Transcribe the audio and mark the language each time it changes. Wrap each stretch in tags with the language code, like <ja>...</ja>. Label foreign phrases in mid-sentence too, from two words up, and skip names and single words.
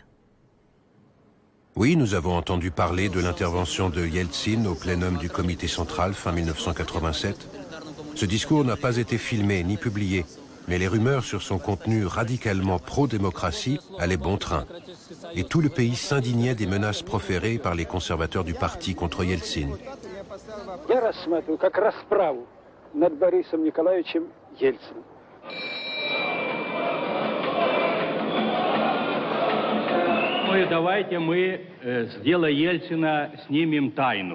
<fr>Oui, nous avons entendu parler de l'intervention de Yeltsin au plénum du comité central fin 1987. Ce discours n'a pas été filmé ni publié, mais les rumeurs sur son contenu radicalement pro-démocratie allaient bon train. Et tout le pays s'indignait des menaces proférées par les conservateurs du parti contre Yeltsin.</fr> <ru>Ну и давайте мы с дела Ельцина снимем тайну.</ru>